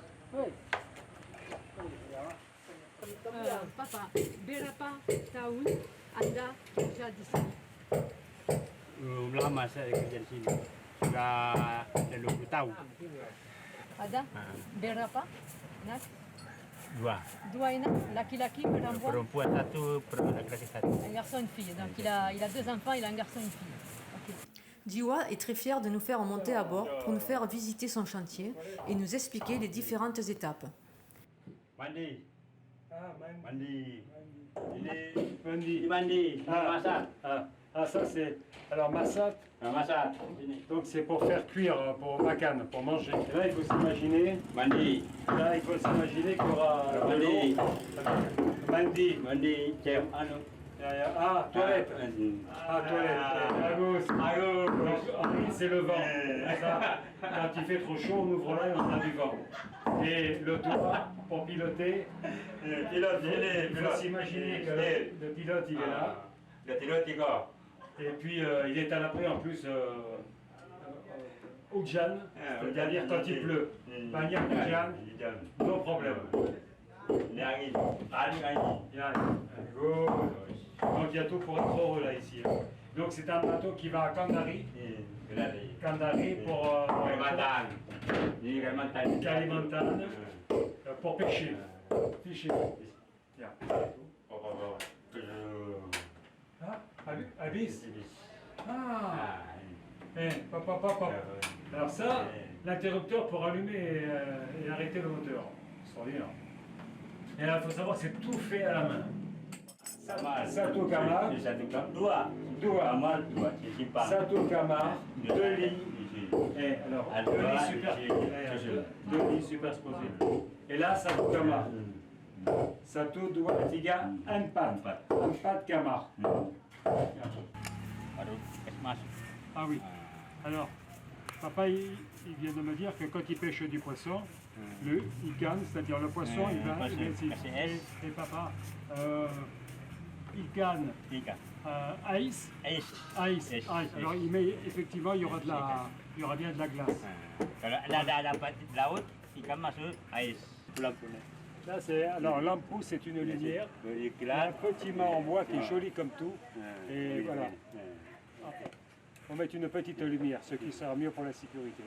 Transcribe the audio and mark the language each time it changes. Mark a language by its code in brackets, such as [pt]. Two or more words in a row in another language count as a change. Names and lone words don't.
[id] Papa, berapa tahun Anda kerja di sini? Belum lama saya kerja di sini. Sudah 20 tahun. Ada berapa? Anak? Dua. Anak, laki-laki, perempuan? Perempuan satu, laki-laki satu. [fr] Un garçon et une fille. Donc il a 2 enfants, il a un garçon et une fille. Okay. Jiwa est très fier de nous faire monter à bord pour nous faire visiter son chantier et nous expliquer les différentes étapes. [id] Mandi. Mandi. Mandi. Mandi. Ah. Masak. [fr] Ah, ça c'est. Alors, massat, [id] Masak. Sini. [fr] donc c'est pour faire cuire, pour makan, pour manger. Et là, il faut s'imaginer. [id] Mandi. [fr] Là, il faut s'imaginer qu'il y aura de [id] Mandi. [fr] l'eau. Mandi. [id] Mandi. Cem anu. [fr] Ah, toilette. Ah, toilette. Bagus. Donc, c'est le vent. Ça, quand il fait trop chaud, on ouvre là et on a du vent. Et le toit, pour piloter, il faut s'imaginer que le pilote, il est là. Le pilote tiga. Et puis, il est à l'abri en plus hujan, c'est-à-dire quand il pleut. [id] Banyak hujan, [fr] no problème. [id] Ni angin. Angin. [en] Yeah. Good. [fr] Donc il y a tout pour être heureux là ici. Donc c'est un bateau qui va à Kandari. Kandari pour [id] Kalimantan. Ni Kalimantan. [fr] Kalimantan, pour pêcher. [en] Fishing. Yeah. Ah, Abyss. Ah. Papa. [fr] Alors ça, l'interrupteur pour allumer et arrêter le moteur. Extraordinaire. Et là, il faut savoir que c'est tout fait à la main. [id] Satu kamar. Dua. Kamar dua. Simpan. Satu kamar, 2 lits. [fr] Et alors, 2 lits superposés. Et là, [id] satu kamar. Satu, dua, tiga, empat kamar. Baru masuk. [fr] Ah oui. Alors, papa, il vient de me dire que quand il pêche du poisson, le ikan, c'est-à-dire le poisson, il va ici. Et papa, ikan, ice. Alors, il met effectivement, il y aura bien de la glace. [id] Kalau ada dapat laut, ikan masuk ais. Pulang-pulang. [fr] Là, alors l'ampoule, c'est une lumière. Il y a un petit mât en bois qui est joli comme tout. Et voilà. On va mettre une petite lumière, ce qui sera mieux pour la sécurité.